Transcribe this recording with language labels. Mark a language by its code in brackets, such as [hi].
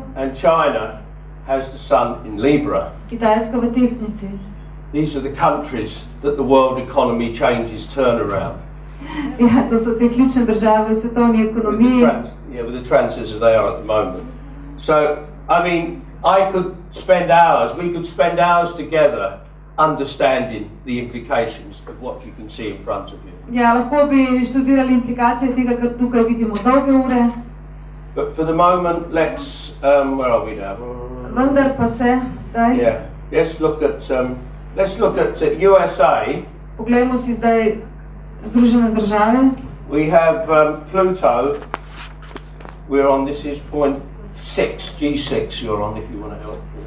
[en] and China has the sun in Libra. [sl] Kitajska v Tehtnici. [en] These are the countries that the world economy changes turn around. [sl] Ja, to so te ključne države v svetovni ekonomiji. [en] With the transits as they are at the moment. So, I mean, we could spend hours together understanding the implications of what you can see in front of you. [sl] Ja, lahko bi študirali implikacije tega, kar tukaj vidimo dolge ure. [en] But for the moment, let's, where are we now? [sl] Vendar pa se zdaj, [en] Yeah, let's look at USA. [sl] poglejmo si zdaj Združene države. [en] We have Pluto. We're on, this is point 6, G6 you're on if you want to help.